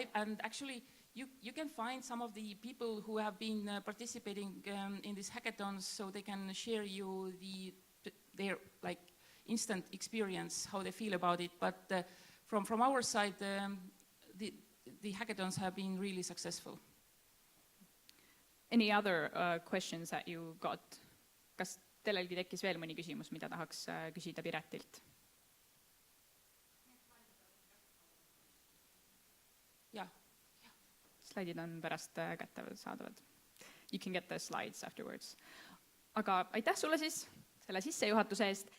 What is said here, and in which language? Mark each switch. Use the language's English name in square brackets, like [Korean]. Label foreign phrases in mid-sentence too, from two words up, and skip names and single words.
[English] And actually, you can find some of the people who have been participating in these hackathons, so they can share you their like instant experience, how they feel about it. But from our side, the hackathons have been really successful. Any other questions that you got? [Estonian] Kas teilelgi tekkis veel mõni küsimus, mida tahaks küsida Piretilt? Jah. Slaidid on pärast kätte saadavad. [English] You can get the slides afterwards. [Estonian] Aga aitäh sulle siis selle sissejuhatuse eest.